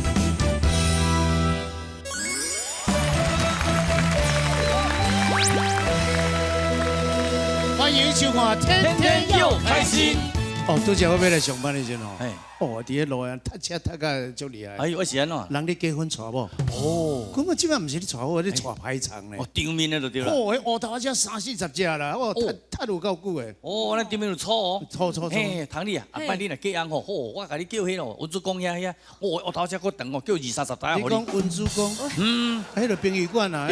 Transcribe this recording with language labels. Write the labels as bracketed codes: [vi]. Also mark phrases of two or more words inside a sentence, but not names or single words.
[nan] 欢迎收看《天天又开心》。哦，拄则我要来上班的时候，哦，伫咧路上踏车踏到足厉害。哎呦，我是安怎？人咧结婚娶某。哦。咁我即摆毋是咧娶我，咧娶排场咧。哦，场面咧就对啦。哦，迄乌头只30-40只啦，哦，踏有够久诶。哦，咱场面就错哦。错。嘿，唐你啊，阿摆你若嫁人吼，好，我甲你叫迄咯，温主公遐，哦，乌头只搁长哦，叫20-30台。你讲温主公？迄个殡仪馆啊。